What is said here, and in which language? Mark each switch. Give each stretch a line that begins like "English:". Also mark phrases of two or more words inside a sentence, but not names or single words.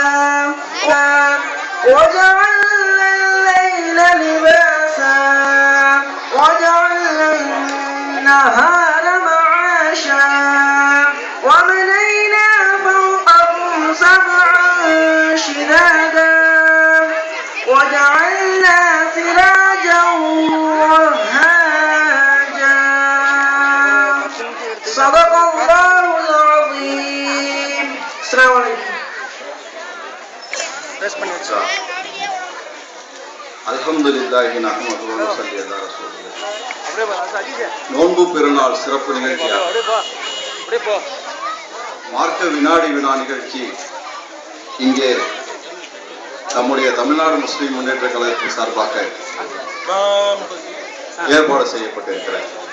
Arabic: وجعلنا الليل لباسا وجعلنا النهار معاشا وبنينا فوقكم سبعا شدادا وجعلنا سراجا وهاجا صدق الله العظيم. السلام عليكم. الحمد لله نحمده ونصلي على رسول الله.
Tamil: நோன்பு பெருநாள் சிறப்பு நிகழ்ச்சியாக மார்க்க வினாடி வினா நிகழ்ச்சி இங்கே நம்முடைய தமிழ்நாடு முஸ்லிம் முன்னேற்ற கழகத்தின் சார்பாக ஏற்பாடு செய்யப்பட்டிருக்கிறது.